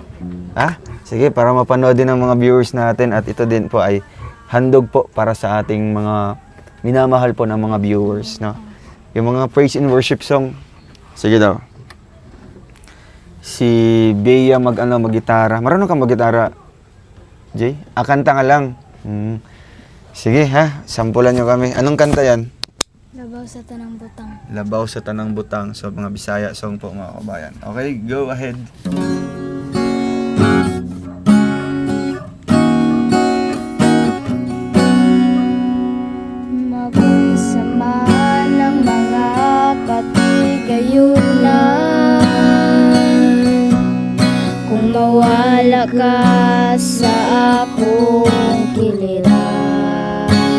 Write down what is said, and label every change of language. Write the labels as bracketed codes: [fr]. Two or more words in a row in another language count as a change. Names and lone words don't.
[tl] Sige, para mapanood din ng mga viewers natin at ito din po ay handog po para sa ating mga minamahal po ng mga viewers, no? Yung mga [en] praise and worship song. [tl] Sige daw. Si Bea mag-gitara. Marunong kang mag-gitara, Jay? Kanta nga lang. Sige ha, sampulan nyo kami. Anong kanta yan? [ceb] Labaw sa tanang butang. [tl] Labaw sa Tanang Butang. So, mga Bisaya song po, mga kabayan. [en] Okay, go ahead. [ceb] Magunsama ng mga katigayunan, kung mawala ka sa akong kiliran.